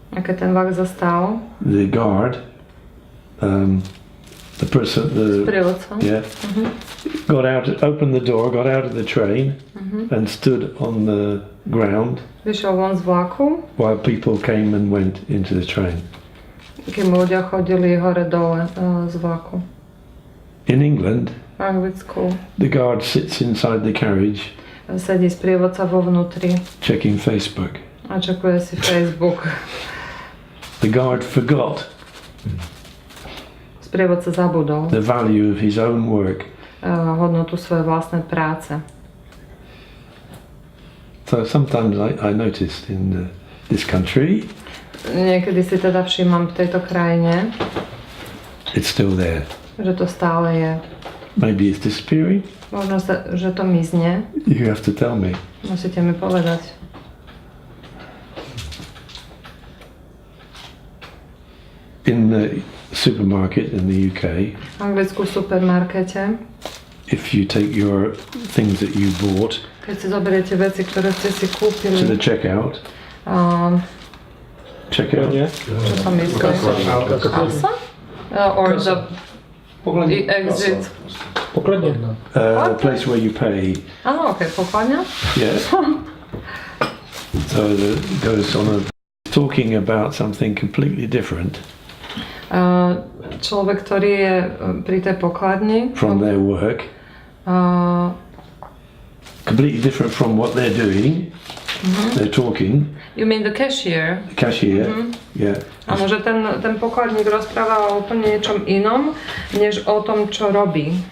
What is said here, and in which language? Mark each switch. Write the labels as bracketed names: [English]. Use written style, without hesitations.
[Slovak] a keď ten vlak zastal, [English] the guard, the person, [Slovak] sprievodca, [English] got out, opened the door, got out of the train, and stood on the ground [Slovak] vyšiel von z vlaku, [English] while people came and went into the train. [Slovak] kým ľudia chodili hore-dole z vlaku. [English] In England, [Slovak] V Anglicku [English] the guard sits inside the carriage, [Slovak] sedí sprievodca vo vnútri [English] checking Facebook. [Slovak] a čekuje si Facebook. [English] The guard forgot [Slovak] Sprievodca zabudol [English] the value of his own work. [Slovak] hodnotu svojej vlastnej práce. [English] So sometimes I noticed in this country, [Slovak] Niekedy si teda všímam v tejto krajine, [English] it's still there. [Slovak] že to stále je. [English] Maybe it's disappearing. [Slovak] Možno, že to mizne. [English] You have to tell me. [Slovak] Musíte mi povedať. [English] In supermarket in the UK, [Slovak] v Anglicku v supermarkete, [English] if you take your things that you bought [Slovak] keď si zoberiete veci, ktoré ste si kúpili, [English] to the checkout, checkout, [Slovak] čo tam myslíš? Kasa? [English] Or the exit? [Slovak] Pokladňa. [English] the place where you pay. [Slovak] Áno, ok, pokladňa. [English] Yeah. So it goes on a talking about something completely different [Slovak] Človek, ktorý je pri tej pokladni, [English] from their work, completely different from what they're doing. They're talking. You mean the cashier? The cashier, yeah. [Slovak] Áno, že ten pokladník rozpráva o úplne niečom inom, než o tom, čo robí.